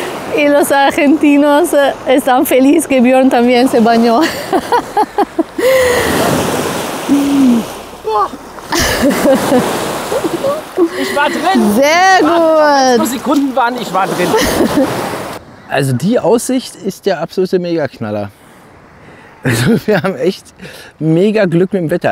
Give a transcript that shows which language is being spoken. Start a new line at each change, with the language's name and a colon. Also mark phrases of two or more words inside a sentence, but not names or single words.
Spanish: Y los argentinos están felices que Björn también se bañó.
German: Ich war drin. Sehr gut. Nur Sekunden waren, ich war drin. Also die Aussicht ist der absolute Megaknaller. Also wir haben echt mega Glück mit dem Wetter.